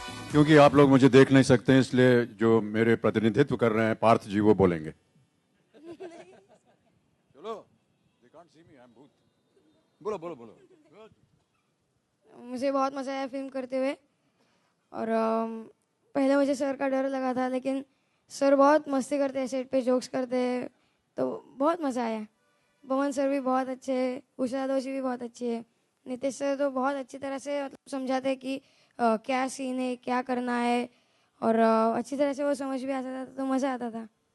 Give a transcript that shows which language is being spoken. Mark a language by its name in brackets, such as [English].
[Hindi] क्योंकि आप लोग मुझे देख नहीं सकते हैं, इसलिए जो मेरे प्रतिनिधित्व कर रहे हैं पार्थ जी वो बोलेंगे। [English] चलो, they can't see me, I'm भूत। [Hindi] बोलो बोलो बोलो। मुझे बहुत मज़ा आया फिल्म करते हुए। और पहले मुझे सर का डर लगा था, लेकिन सर बहुत मस्ती करते हैं, सेट पे जोक्स करते हैं, तो बहुत मज़ा आया। पवन सर भी बहुत अच्छे, उषा दोषी भी बहुत अच्छी है, नितेश सर तो बहुत अच्छी तरह से मतलब समझाते हैं कि क्या सीन है, क्या करना है, और अच्छी तरह से वो समझ भी आता था, तो मज़ा आता था।